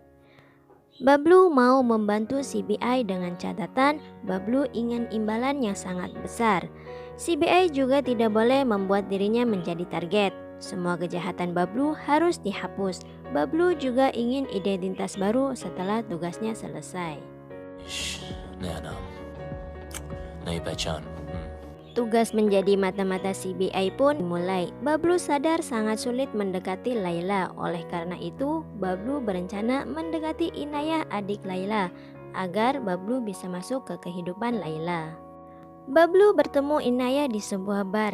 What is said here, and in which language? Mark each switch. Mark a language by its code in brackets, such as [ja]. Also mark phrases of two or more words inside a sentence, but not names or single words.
[id] Bablu mau membantu CBI dengan catatan Bablu ingin imbalan yang sangat besar. CBI juga tidak boleh membuat dirinya menjadi target. Semua kejahatan Bablu harus dihapus. Bablu juga ingin identitas baru setelah tugasnya selesai. [hi] नया नाम नई पहचान [id] Tugas menjadi mata-mata CBI pun dimulai. Bablu sadar sangat sulit mendekati Layla. Oleh karena itu, Bablu berencana mendekati Inayah, adik Layla. agar Bablu bisa masuk ke kehidupan Laila. Bablu bertemu Inayah di sebuah bar.